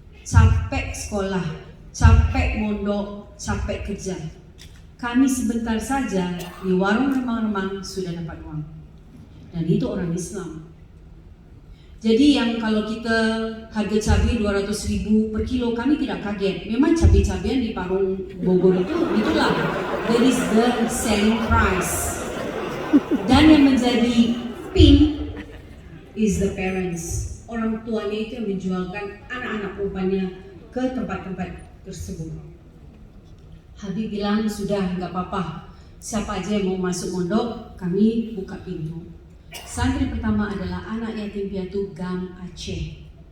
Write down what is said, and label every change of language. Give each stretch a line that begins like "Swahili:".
Indonesian: Capek sekolah, capek mondok, capek kerja. Kami sebentar saja di warung remang-remang sudah dapat uang. Dan itu orang Islam. Jadi yang kalau kita harga cabai 200.000 per kilo, kami tidak kaget. Memang cabai-cabian di Parung Bogor itulah.
English: That is the selling price.
Indonesian: Dan yang menjadi
English: pink is the parents.
Indonesian: Orang tuanya itu yang menjualkan anak-anak perempuannya ke tempat-tempat tersebut. Habib bilang sudah nggak apa-apa. Siapa aja yang mau masuk mondok, kami buka pintu. Santri pertama adalah anak yatim piatu GAM Aceh.